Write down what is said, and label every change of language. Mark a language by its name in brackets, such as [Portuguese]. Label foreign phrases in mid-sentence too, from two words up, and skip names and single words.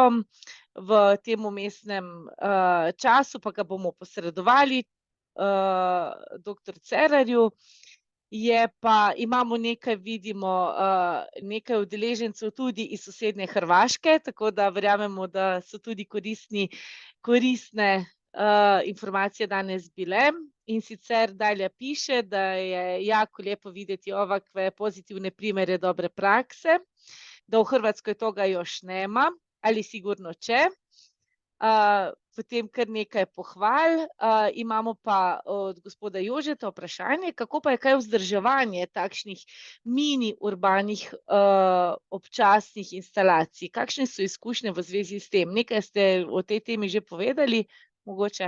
[Slovenian] V tem vmesnem času pa ga bomo posredovali doktor Cerarju. Imamo nekaj, vidimo, nekaj udeležencev tudi iz sosednje Hrvaške, tako da verjamemo, da so tudi koristne informacije danes bile. In sicer Dalja piše, da [Croatian] je jako lijepo vidjeti ovakve pozitivne primjere dobre prakse, da u Hrvatskoj toga još nema, ali sigurno će. [Slovenian] Potem kar nekaj pohval. Imamo pa od gospoda Jožeta vprašanje, kako pa je kaj vzdrževanje takšnih mini urbanih občasnih instalacij? Kakšne so izkušnje v zvezi s tem? Nekaj ste o tej temi že povedali, mogoče.